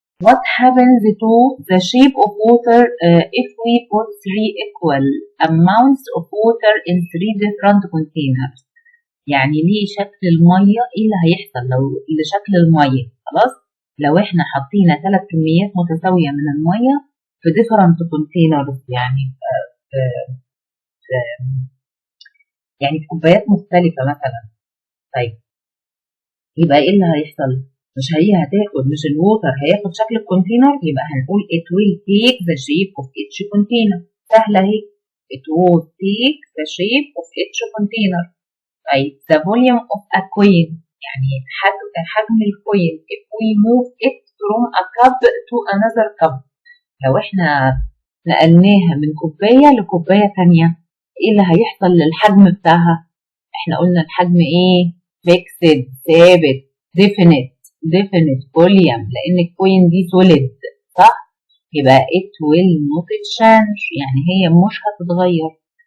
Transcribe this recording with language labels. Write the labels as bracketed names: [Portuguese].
[English] What happens to the shape of water if we put 3 equal amounts of water in 3 different containers؟ [Arabic] يعني ليه شكل المية، ايه اللي هيحصل لو لشكل المية؟ خلاص، لو احنا حطينا 3 كميات متساوية من المية في [English] different containers، [Arabic] يعني يعني في كوبايات مختلفة مثلا، طيب يبقى ايه اللي هيحصل؟ مش هي هتاخد، مش الووتر هياخد شكل الكونتينر، يبقى هنقول [English] it will take the shape of each container. [Arabic] سهلة اهي، [English] it will take the shape of each container. [Arabic] طيب [English] the volume of a coin، [Arabic] يعني حجم الكوين [English] if we move it from a cup to another cup، [Arabic] لو احنا نقلناها من كوباية لكوباية تانية ايه اللي هيحصل للحجم بتاعها؟ احنا قلنا الحجم ايه؟ fixed، ثابت، definite volume، لان الكوين دي solid، صح؟ يبقى [English] it will not change، [Arabic] يعني هي مش هتتغير.